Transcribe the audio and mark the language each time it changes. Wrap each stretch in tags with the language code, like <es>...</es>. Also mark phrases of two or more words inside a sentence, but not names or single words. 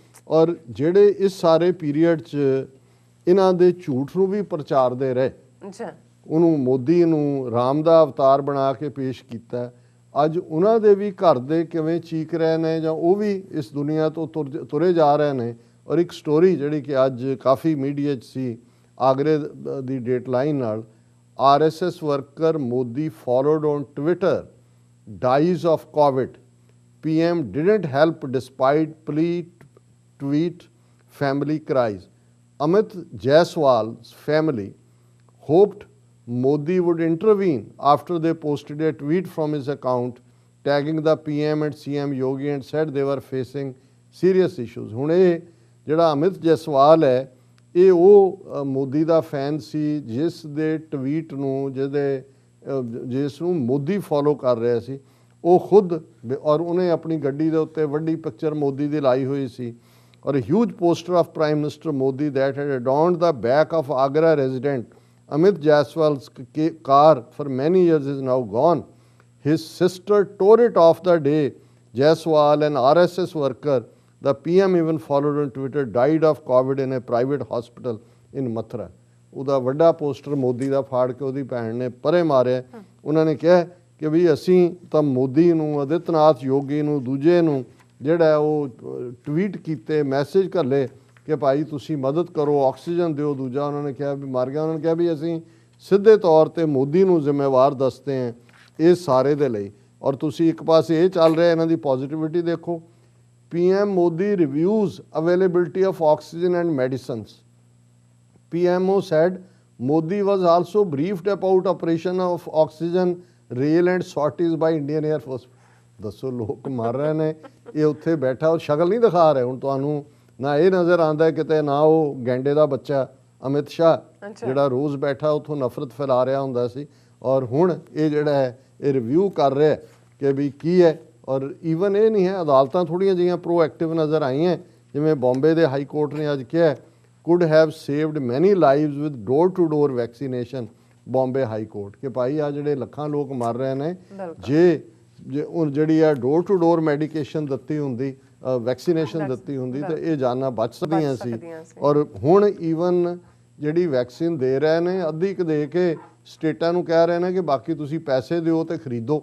<pa>ਔਰ ਜਿਹੜੇ ਇਸ ਸਾਰੇ ਪੀਰੀਅਡ 'ਚ ਇਹਨਾਂ ਦੇ ਝੂਠ ਨੂੰ ਵੀ ਪ੍ਰਚਾਰਦੇ ਰਹੇ, ਉਹਨੂੰ ਮੋਦੀ ਨੂੰ ਰਾਮ ਦਾ ਅਵਤਾਰ ਬਣਾ ਕੇ ਪੇਸ਼ ਕੀਤਾ। ਅੱਜ ਉਹਨਾਂ ਦੇ ਵੀ ਘਰ ਦੇ ਕਿਵੇਂ ਚੀਕ ਰਹੇ ਨੇ ਜਾਂ ਉਹ ਵੀ ਇਸ ਦੁਨੀਆ ਤੋਂ ਤੁਰੇ ਜਾ ਰਹੇ ਨੇ। ਔਰ ਇੱਕ ਸਟੋਰੀ ਜਿਹੜੀ ਕਿ ਅੱਜ ਕਾਫੀ ਮੀਡੀਆ 'ਚ ਸੀ, ਆਗਰੇ ਦੀ ਡੇਟਲਾਈਨ ਨਾਲ,</pa> <en>RSS worker Modi followed on Twitter dies of COVID. PM didn't help despite plea tweet, family cries. Amit Jaiswal's family hoped Modi would intervene after they posted a tweet from his account tagging the PM and CM Yogi and said they were facing serious issues.</en> <pa>ਹੁਣ ਇਹ ਜਿਹੜਾ ਅਮਿਤ ਜੈਸਵਾਲ ਹੈ, ਇਹ ਉਹ ਮੋਦੀ ਦਾ ਫੈਨ ਸੀ ਜਿਸ ਦੇ ਟਵੀਟ ਨੂੰ ਜਿਸ ਨੂੰ ਮੋਦੀ ਫੋਲੋ ਕਰ ਰਿਹਾ ਸੀ। ਉਹ ਖੁਦ ਔਰ ਉਹਨੇ ਆਪਣੀ ਗੱਡੀ ਦੇ ਉੱਤੇ ਵੱਡੀ ਪਿਕਚਰ ਮੋਦੀ ਦੀ ਲਾਈ ਹੋਈ ਸੀ ਔਰ</pa> <en>huge poster of Prime Minister Modi that had adorned the back of Agra resident Amit Jaiswal's car for many years is now gone. His sister tore it off the day Jaiswal, an RSS worker, the PM even followed on Twitter, died of COVID in a private hospital in Mathura.</en> <pa>ਉਹਦਾ ਵੱਡਾ ਪੋਸਟਰ ਮੋਦੀ ਦਾ ਫਾੜ ਕੇ ਉਹਦੀ ਭੈਣ ਨੇ ਪਰੇ ਮਾਰਿਆ। ਉਹਨਾਂ ਨੇ ਕਿਹਾ ਕਿ ਵੀ ਅਸੀਂ ਤਾਂ ਮੋਦੀ ਨੂੰ, ਆਦਿੱਤਨਾਥ ਯੋਗੀ ਨੂੰ, ਦੂਜੇ ਨੂੰ ਜਿਹੜਾ ਉਹ ਟਵੀਟ ਕੀਤੇ, ਮੈਸੇਜ ਘੱਲੇ ਕਿ ਭਾਈ ਤੁਸੀਂ ਮਦਦ ਕਰੋ, ਆਕਸੀਜਨ ਦਿਓ। ਦੂਜਾ ਉਹਨਾਂ ਨੇ ਕਿਹਾ ਵੀ ਮਰ ਗਿਆ। ਉਹਨਾਂ ਨੇ ਕਿਹਾ ਵੀ ਅਸੀਂ ਸਿੱਧੇ ਤੌਰ ਤੇ ਮੋਦੀ ਨੂੰ ਜ਼ਿੰਮੇਵਾਰ ਦੱਸਦੇ ਹਾਂ ਇਸ ਸਾਰੇ ਦੇ ਲਈ। ਔਰ ਤੁਸੀਂ ਇੱਕ ਪਾਸੇ ਇਹ ਚੱਲ ਰਿਹਾ, ਇਹਨਾਂ ਦੀ ਪੋਜ਼ਿਟਿਵਿਟੀ ਦੇਖੋ।</pa> <en>PM Modi reviews availability of oxygen and medicines. PMO said Modi was also briefed about operation of oxygen rail and sorties by Indian Air Force.</en> <pa>ਦੱਸੋ ਲੋਕ ਮਰ ਰਹੇ ਨੇ, ਇਹ ਉੱਥੇ ਬੈਠਾ ਉਹ ਸ਼ਕਲ ਨਹੀਂ ਦਿਖਾ ਰਿਹਾ। ਹੁਣ ਤੁਹਾਨੂੰ ਨਾ ਇਹ ਨਜ਼ਰ ਆਉਂਦਾ ਕਿਤੇ ਨਾ ਉਹ ਗੈਂਡੇ ਦਾ ਬੱਚਾ ਅਮਿਤ ਸ਼ਾਹ ਜਿਹੜਾ ਰੋਜ਼ ਬੈਠਾ ਉੱਥੋਂ ਨਫ਼ਰਤ ਫੈਲਾ ਰਿਹਾ ਹੁੰਦਾ ਸੀ। ਔਰ ਹੁਣ ਇਹ ਜਿਹੜਾ ਹੈ ਇਹ ਰਿਵਿਊ ਕਰ ਰਿਹਾ ਕਿ ਵੀ ਕੀ ਹੈ। ਔਰ ਈਵਨ ਇਹ ਨਹੀਂ ਹੈ, ਅਦਾਲਤਾਂ ਥੋੜ੍ਹੀਆਂ ਜਿਹੀਆਂ ਪ੍ਰੋਐਕਟਿਵ ਨਜ਼ਰ ਆਈਆਂ। ਜਿਵੇਂ ਬੰਬੇ ਦੇ ਹਾਈ ਕੋਰਟ ਨੇ ਅੱਜ ਕਿਹਾ</pa> <en>could have saved many lives with door-to-door vaccination,</en> <pa>ਬੰਬੇ ਹਾਈ ਕੋਰਟ, ਕਿ ਭਾਈ ਆ ਜਿਹੜੇ ਲੱਖਾਂ ਲੋਕ ਮਰ ਰਹੇ ਨੇ, ਜੇ ਜਿਹੜੀ ਆ</pa> <en>door to door medication</en> <pa>ਦਿੱਤੀ ਹੁੰਦੀ, ਵੈਕਸੀਨੇਸ਼ਨ ਦਿੱਤੀ ਹੁੰਦੀ ਤਾਂ ਇਹ ਜਾਨਾਂ ਬਚ ਸਕਦੀਆਂ ਸੀ। ਔਰ ਹੁਣ ਈਵਨ ਜਿਹੜੀ ਵੈਕਸੀਨ ਦੇ ਰਹੇ ਨੇ, ਅੱਧੀ ਕੁ ਦੇ ਕੇ ਸਟੇਟਾਂ ਨੂੰ ਕਹਿ ਰਹੇ ਨੇ ਕਿ ਬਾਕੀ ਤੁਸੀਂ ਪੈਸੇ ਦਿਓ ਤੇ ਖਰੀਦੋ।</pa>